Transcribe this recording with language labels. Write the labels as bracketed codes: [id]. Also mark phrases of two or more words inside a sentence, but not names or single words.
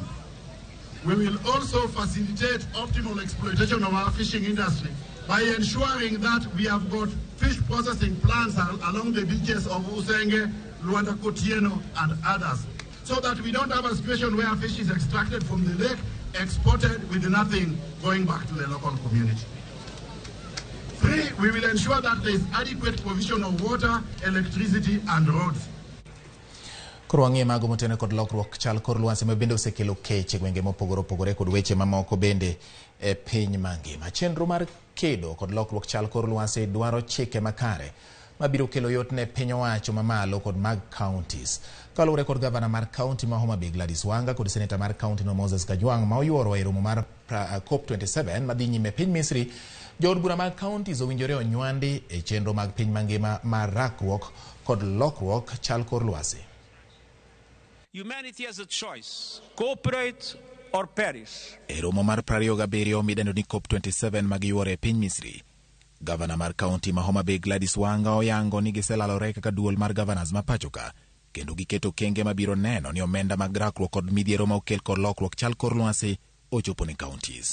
[en] We will also facilitate optimal exploitation of our fishing industry by ensuring that we have got fish processing plants along the beaches of Usenge, Luanda Kotieno, and others, so that we don't have a situation where fish is extracted from the lake, exported with nothing going back to the local community. 3, we will ensure that there is adequate provision of water, electricity, and roads. [luo] Koro wang'e mago motene kod lokruok chal kor lwasi ma bende osekelo kech e gwenge mopogore opogore kod weche mamoko bende e piny mangima. Chenro mar kedo kod lokruok chal kor lwasi dwaro chike makare mabiro kelo yot ne piny owacho mamalo kod mag counties. Kaluwore kod gavana mar kaunti ma Homa Bay Gladys Wanga kod seneta mar kaunti no Moses Kajwang' ma oyuoro e romo mar COP27 madhi nyime piny Misri, jood bura mag counties owinjore onywandi e chenro mag piny mangima mar rakruok kod lokruok chal kor lwasi. [en] Humanity has a choice: cooperate or perish. [luo] E romo mar 27 midendo ni COP27 magiyuoro e piny Misri, gavana mar kaunti ma Homa Bay Gladys Wanga oyango ni giselalore kaka duol mar governors ma pachoka, kendo giketo kenge mabiro neno ni omenda mag rakruok kod midhiero ma okel kod lokruok chal kor lwasi ochopo ne counties.